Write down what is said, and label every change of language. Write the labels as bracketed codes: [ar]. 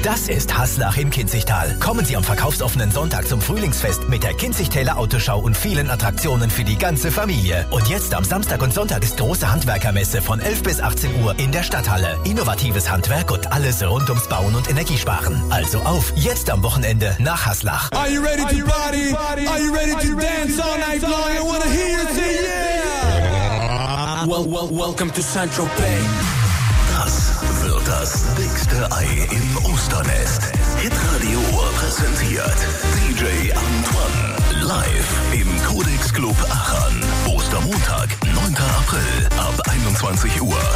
[de] Das ist Haslach im Kinzigtal. Kommen Sie am verkaufsoffenen Sonntag zum Frühlingsfest mit der Kinzigtäler Autoschau und vielen Attraktionen für die ganze Familie. Und jetzt am Samstag und Sonntag ist große Handwerkermesse von 11 bis 18 Uhr in der Stadthalle. Innovatives Handwerk und alles rund ums Bauen und Energiesparen. Also auf, jetzt am Wochenende nach Haslach. [en] Are you ready to party? Are you ready to dance all night long? I wanna hear you sing, yeah! Welcome to Saint-Tropez. [de] Das wird das dickste Ei im Osternest. Hitradio präsentiert DJ Antoine live im Codex Club Aachen. Ostermontag, 9. April ab 21 Uhr.